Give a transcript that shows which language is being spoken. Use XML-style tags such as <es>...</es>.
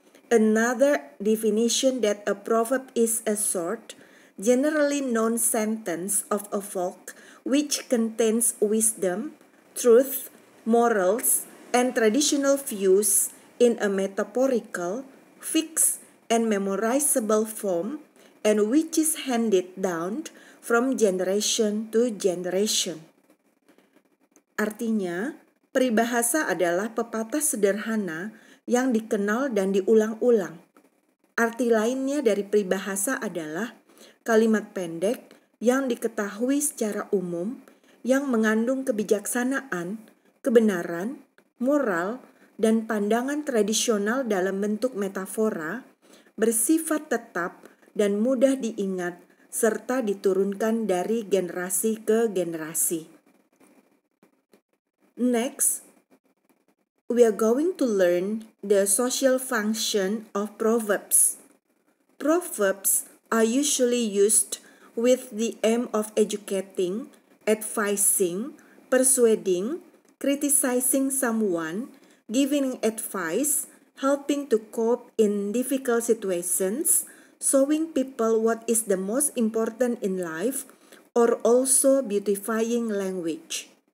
<en>Another definition that a proverb is a short, generally known sentence of a folk which contains wisdom, truth, morals, and traditional views in a metaphorical, fixed, and memorizable form, and which is handed down from generation to generation.</en> <id>Artinya, peribahasa adalah pepatah sederhana yang dikenal dan diulang-ulang. Arti lainnya dari peribahasa adalah kalimat pendek yang diketahui secara umum, yang mengandung kebijaksanaan, kebenaran, moral, dan pandangan tradisional dalam bentuk metafora, bersifat tetap dan mudah diingat, serta diturunkan dari generasi ke generasi.</id> <en>Next, we are going to learn the social function of proverbs. Proverbs are usually used with the aim of educating, advising, persuading, criticizing someone, giving advice, helping to cope in difficult situations, showing people what is the most important in life, or also beautifying language.</en>